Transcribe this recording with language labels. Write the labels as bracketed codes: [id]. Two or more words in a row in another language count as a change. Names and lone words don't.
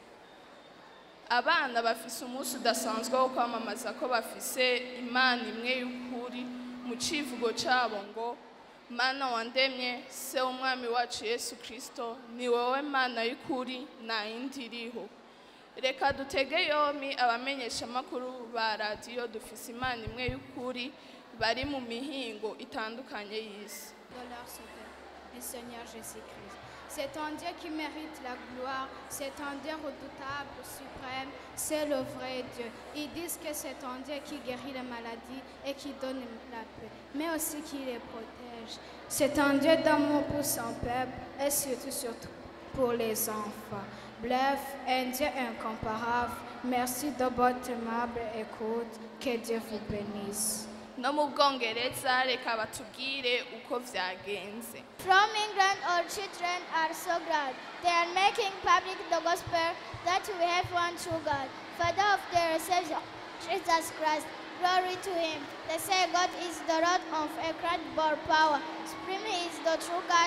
[rn] Abana bafise umunsi udasanzwe wo kwamamaza ko bafise Imana imwe y'ukuri mu civugo cabo ngo Mana wandemye se w'umwami wacu Yesu Kristo, ni wowe Mana y'ukuri nta yindi iriho. Reka dutege yompi abamenyesha amakuru ba radiyo dufise Imana imwe y'ukuri bari mu mihingo itandukanye y'isi. [fr] Le Seigneur Jésus-Christ. C'est un Dieu qui mérite la gloire, c'est un Dieu redoutable, suprême, c'est le vrai Dieu. Ils disent que c'est un Dieu qui guérit les maladies et qui donne la paix, mais aussi qui les protège. C'est un Dieu d'amour pour son peuple et surtout pour les enfants. Bref, un Dieu incomparable. Merci de votre aimable écoute. Que Dieu vous bénisse. [rn] No mu Bwongereza reka batubwire uko vyagenze. [en] From England, our children are so glad. They are making public the gospel that we have one true God, Father of their Savior, Jesus Christ. Glory to Him. They say God is the Lord of incredible power. Supreme is the true God.